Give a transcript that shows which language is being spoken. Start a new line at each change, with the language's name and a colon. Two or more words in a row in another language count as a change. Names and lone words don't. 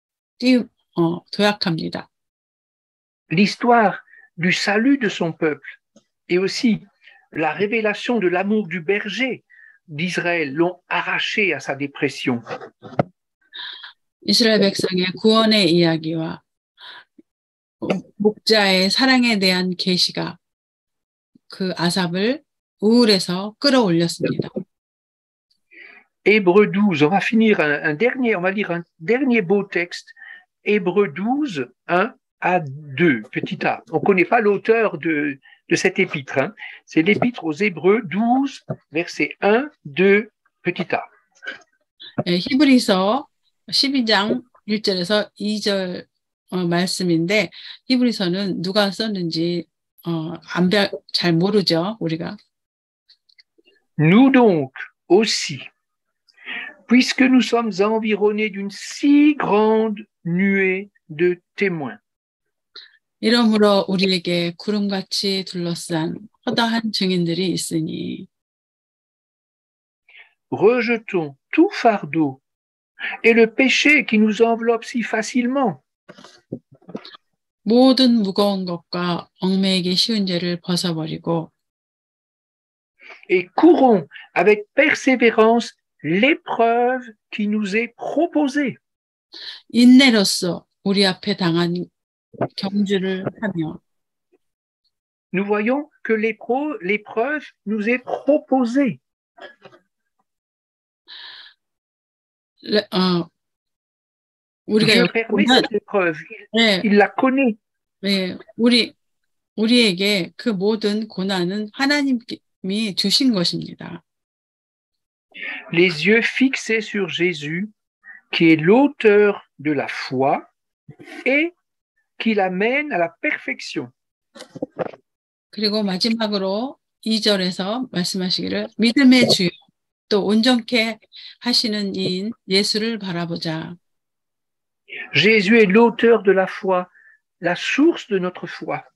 Korean: 도약합니다.
French: L'histoire du salut de son peuple et aussi la révélation de l'amour du berger d'Israël l'ont arraché à sa dépression.
Korean: 이스라엘 백성의 구원의 이야기와 목자의 사랑에 대한 계시가 그 아삽을 우울에서 끌어올렸습니다.
French: Hébreux 12, on va finir on va lire un dernier beau texte. Hébreux 12, 1 à 2, petit a. On ne connaît pas l'auteur de cet épître. Hein. C'est l'épître aux Hébreux 12, versets 1, 2, petit a.
Korean: 히브리서 12장 1절에서 2절 말씀인데 히브리서는 누가 썼는지 잘 모르죠, 우리가.
French: Nous donc aussi, puisque nous sommes environnés d'une si grande nuée de témoins.
Korean: 이러므로 우리에게 구름같이 둘러싼 허다한 증인들이 있으니
French: rejetons tout fardeau et le péché qui nous enveloppe si facilement.
Korean: 모든 무거운 것과 얽매이기 쉬운 죄를 벗어버리고
French: et courons avec persévérance l'épreuve qui nous est proposée.
Korean: 인내로써 우리 앞에 당한 경주를 하며
French: Nous voyons que l'épreuve nous est proposée. Dieu permet cette épreuve. Il la connaît.
Korean: 네, 우리에게 그 모든 고난은 하나님이 주신 것입니다.
French: Les yeux fixés sur Jésus, qui est l'auteur de la foi et qui l'amène à la perfection.
Korean: 그리고 마지막으로 2절에서 말씀하시기를 믿음의 주요 또 온전케 하시는 이인 예수를 바라보자.
French: Jésus est l'auteur de la foi, la source de notre foi.